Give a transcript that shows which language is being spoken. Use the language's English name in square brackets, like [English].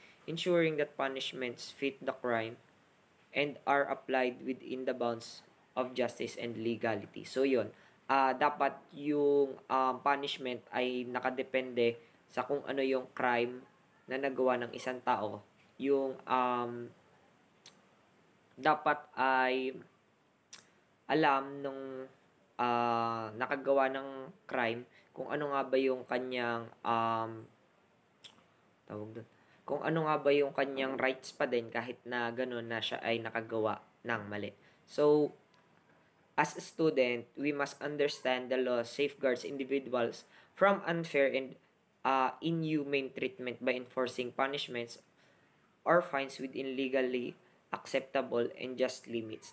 [English] ensuring that punishments fit the crime and are applied within the bounds of justice and legality. [Filipino] So yun, dapat yung punishment ay nakadepende sa kung ano yung crime na nagawa ng isang tao. Yung dapat ay alam nung nakagawa ng crime kung ano nga ba yung kanyang tawag doon, kung ano nga ba yung kanyang rights pa din kahit na gano'n na siya ay nakagawa ng mali. [English] So, as a student, we must understand the law safeguards individuals from unfair and inhumane treatment by enforcing punishments or fines within legally acceptable and just limits.